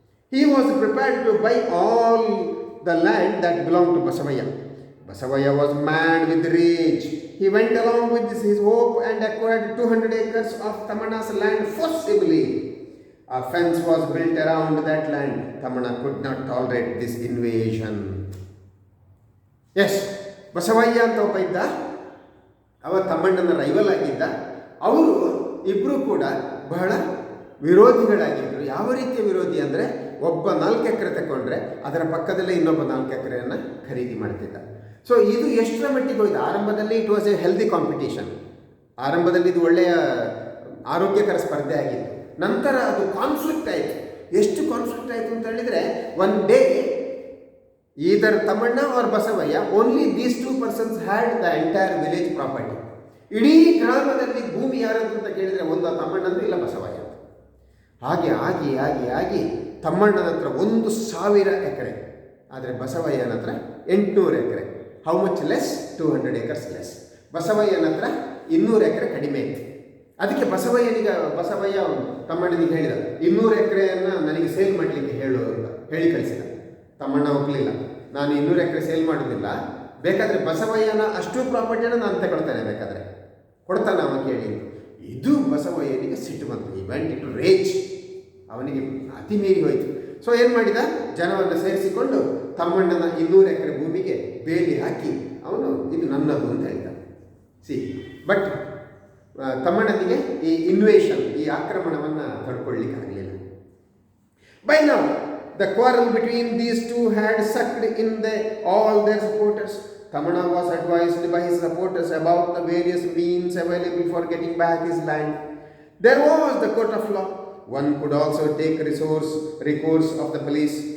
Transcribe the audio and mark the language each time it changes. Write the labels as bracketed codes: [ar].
[en] He was prepared to buy all the land that belonged to Basavaya. Basavaya was mad with rage. He went along with his hope and acquired 200 acres of Tamana's land forcibly. A fence was built around that land. Tamana could not tolerate this invasion. [kn] S, Basavayya ಅಂತ ಒಬ್ಬ ಇದ್ದ, ಅವ ತಮ್ಮಣ್ಣನ rival ಆಗಿದ್ದ. ಅವರು ಇಬ್ಬರು ಕೂಡ ಬಹಳ ವಿರೋಧಿಗಳಾಗಿದ್ದರು. ಯಾವ ರೀತಿಯ ವಿರೋಧಿ ಅಂದರೆ, ಒಬ್ಬ 4 ಎಕರೆ ತಗೊಂಡ್ರೆ ಅದರ ಪಕ್ಕದಲ್ಲೇ ಇನ್ನೊಬ್ಬ 4 ಎಕರೆಯನ್ನು ಖರೀದಿ ಮಾಡ್ತಿದ್ದ. ಸೊ ಇದು ಎಷ್ಟರ ಮಟ್ಟಿಗೆ ಹೋಯ್ತು. ಆರಂಭದಲ್ಲಿ [en] It was a healthy competition. [kn] ಆರಂಭದಲ್ಲಿ ಇದು ಒಳ್ಳೆಯ ಆರೋಗ್ಯಕರ ಸ್ಪರ್ಧೆ ಆಗಿತ್ತು. ನಂತರ ಅದು ಕಾನ್ಫ್ಲಿಕ್ಟ್ ಆಯಿತು. ಎಷ್ಟು ಕಾನ್ಫ್ಲಿಕ್ಟ್ ಆಯಿತು ಅಂತ ಹೇಳಿದರೆ, [en] One day either Tamanna or Basavaya, only these 2 persons had the entire village property. [kn] ಇಡೀ ಗ್ರಾಮದಲ್ಲಿ ಭೂಮಿ ಯಾರದು ಅಂತ ಕೇಳಿದರೆ ಒಂದು ತಮ್ಮಣ್ಣಂದು ಇಲ್ಲ ಬಸವಯ್ಯ. ಹಾಗೆ ಆಗಿ ಆಗಿ ಆಗಿ ತಮ್ಮಣ್ಣನ ಹತ್ರ 1,000 ಎಕರೆ, ಆದರೆ ಬಸವಯ್ಯನ ಹತ್ರ 800 ಎಕರೆ. [en] How much less? 200 acres less. [kn] ಬಸವಯ್ಯನ ಹತ್ರ 200 ಎಕರೆ ಕಡಿಮೆ ಇತ್ತು. ಅದಕ್ಕೆ ಬಸವಯ್ಯ ತಮ್ಮಣ್ಣನಿಗೆ ಹೇಳಿದ, 200 ಎಕರೆಯನ್ನು ನನಗೆ ಸೇಲ್ ಮಾಡಲಿಕ್ಕೆ ಹೇಳು ಅಂತ ಹೇಳಿ ಕಳಿಸಿದ. ತಮ್ಮಣ್ಣ ಒಪ್ಪಲಿಲ್ಲ, ನಾನು 200 ಎಕರೆ ಸೇಲ್ ಮಾಡೋದಿಲ್ಲ, ಬೇಕಾದರೆ ಬಸವಯ್ಯನ ಅಷ್ಟು ಪ್ರಾಪರ್ಟಿಯನ್ನು ನಾನು ತಗೊಳ್ತೇನೆ, ಬೇಕಾದರೆ ಕೊಡ್ತಾನೆ ಅವನು ಕೇಳಿ. ಇದು ಬಸವಯ್ಯನಿಗೆ ಸಿಟ್ಟು ಬಂತು. [en] He went into rage. [kn] ಅವನಿಗೆ ಅತಿ ಮೀರಿ ಹೋಯಿತು. ಸೊ ಏನು ಮಾಡಿದ, ಜನವನ್ನು ಸೇರಿಸಿಕೊಂಡು ತಮ್ಮಣ್ಣನ 200 ಎಕರೆ ಭೂಮಿಗೆ ಬೇಲಿ ಹಾಕಿ ಅವನು ಇದು ನನ್ನದು ಅಂತ ಹೇಳಿದ. ಬಟ್ ತಮ್ಮಣ್ಣನಿಗೆ ಈ ಇನ್ವೇಷನ್, ಈ ಆಕ್ರಮಣವನ್ನು ತಡ್ಕೊಳ್ಳಿಕ್ಕಾಗಲಿಲ್ಲ. [en] By now the quarrel between these two had sucked in all their supporters. Tamana was advised by his supporters about the various means available for getting back his land. There was the court of law. One could also take recourse of the police.